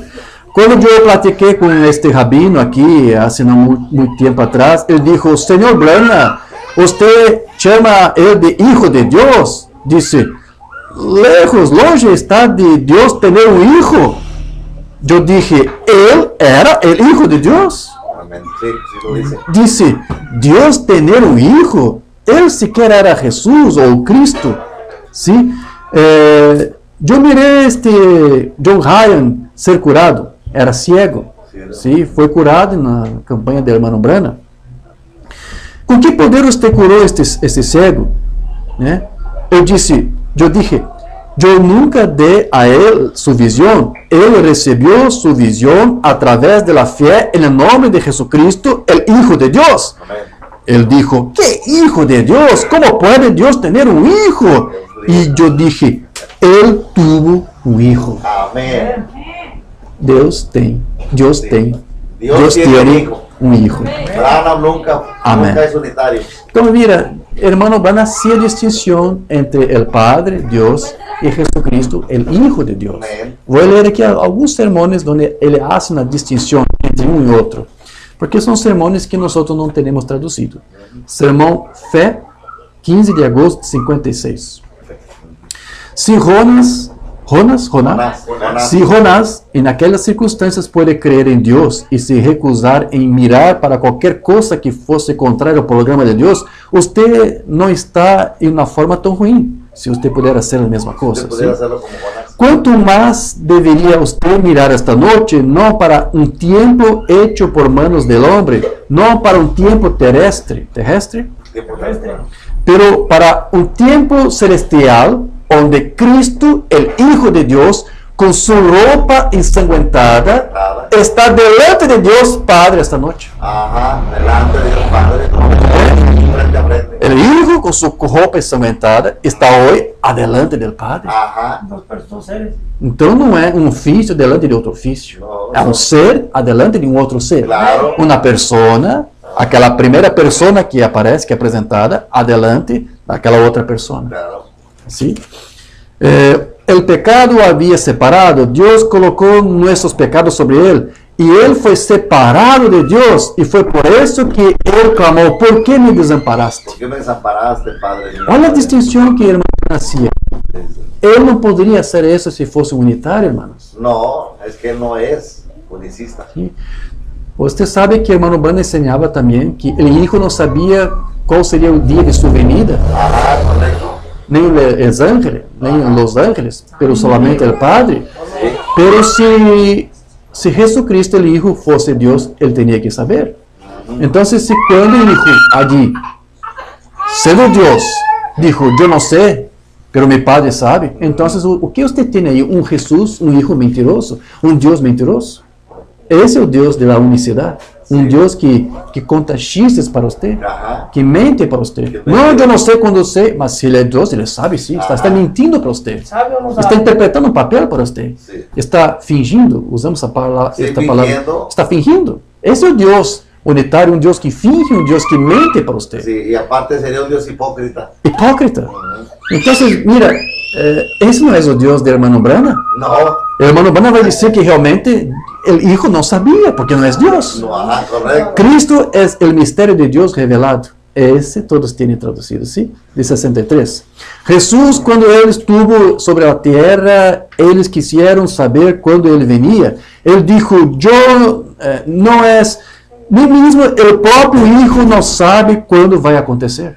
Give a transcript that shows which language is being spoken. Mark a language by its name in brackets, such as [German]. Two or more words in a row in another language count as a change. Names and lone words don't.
[Portuguese] Quando eu platiquei com este rabino aqui, há não muito tempo atrás, ele disse, Senhor Branham, você chama ele de Hijo de Deus? Disse, longe está de Deus ter um hijo. Eu disse, ele era o Hijo de Deus? [Spanish] Amén. Sí, sí lo dice. [Portuguese] Disse, Deus ter um hijo? Ele sequer era Jesus ou Cristo? Sim? Eu mirei John Ryan ser curado. [Spanish] Era ciego. [Portuguese] Sim, foi curado na campanha do hermano Branham. Com que poder você curou este cego? Né? Eu disse, eu nunca dei a ele sua visão. Ele recebeu sua visão através da fé no nome de Jesucristo, o Hijo de Deus. [Spanish] Amén. Ele dijo, ¿qué Hijo de Deus? ¿Cómo puede Dios tener un hijo? Y yo dije, Él tuvo un hijo. Amén. [Portuguese] Deus tiene [Spanish] Dios tiene un hijo. Branham nunca es unitario. Então, mira, hermano, van a hacer distinción entre el Padre, Dios, y Jesucristo, el Hijo de Dios. Amén. Voy a leer aquí algunos sermones donde Él hace una distinción entre uno y otro. [Portuguese] Porque são sermões que nós não temos traduzido. Sermão Fé, 15 de agosto de 56. Se Jonás, em aquelas circunstâncias, pode crer em Deus e se recusar em mirar para qualquer coisa que fosse contrária ao programa de Deus, você não está em uma forma tão ruim, se você puder fazer a mesma coisa. [Spanish] Usted pudiera hacerlo como Jonás. ¿Cuánto más debería usted mirar esta noche, no para un tiempo hecho por manos del hombre, no para un tiempo terrestre, pero para un tiempo celestial, donde Cristo, el Hijo de Dios, con su ropa ensangrentada, está delante de Dios Padre esta noche? Ajá, delante de Dios Padre, frente a frente. El Hijo con su ropa ensangrentada está hoy adelante del Padre. Ajá. Dos seres. [Portuguese] Então não é um ofício delante de outro ofício. É um ser adelante de um outro ser. Claro. Uma persona, aquela primeira persona que aparece, que é apresentada, adelante daquela outra persona. Claro. [Spanish] ¿Sí? El pecado había separado, Dios colocó nuestros pecados sobre él, y él fue separado de Dios, y fue por eso que él clamó, ¿por qué me desamparaste? ¿Por qué me desamparaste, Padre mío? [Portuguese] Olha a distinção que o irmão hacía. [Spanish] Él no podría hacer eso si fuese unitario, hermanos. No, es que él no es unicista. ¿Sí? Usted sabe que o hermano Branham enseñaba también que el hijo no sabía cuál sería el día de su venida. Ajá, correcto. [Portuguese] Nem os ángeles, nem os ángeles, [Spanish] pero solamente el Padre. Sí. Pero si Jesucristo, el Hijo, fosse Dios, él tenía que saber. Entonces, si cuando el Hijo allí, siendo Dios, dijo, yo no sé, pero mi Padre sabe, entonces, ¿o que usted tiene ahí? ¿Un Jesús, un Hijo mentiroso? ¿Un Dios mentiroso? [Portuguese] Esse é o Deus da unicidade. Um Deus que conta chistes para você, que mente para você. Não, eu não sei quando eu sei, mas se ele é Deus, ele sabe sim. Está mentindo para você. [Spanish] ¿Sabe o no sabe? [Portuguese] Está interpretando um papel para você. Sim. Está fingindo, usamos esta palavra. Fingindo. Está fingindo. Esse é o Deus unitário, um Deus que finge, um Deus que mente para você. [Spanish] Sí, y aparte sería un Dios hipócrita. Hipócrita. [Portuguese] Então, mira, esse não é o Deus do irmão Branham. [Spanish] No, [Portuguese] O irmão Branham vai dizer que realmente o Hijo não sabia, porque não é Deus. [Spanish] no, ajá, correcto. Cristo es el misterio de Dios revelado. Ese todos tienen traducido, ¿sí? De 63. Jesús, cuando Él estuvo sobre la tierra, ellos quisieron saber cuándo Él venía. Él dijo, yo no es, ni mismo el propio Hijo no sabe cuándo va a acontecer.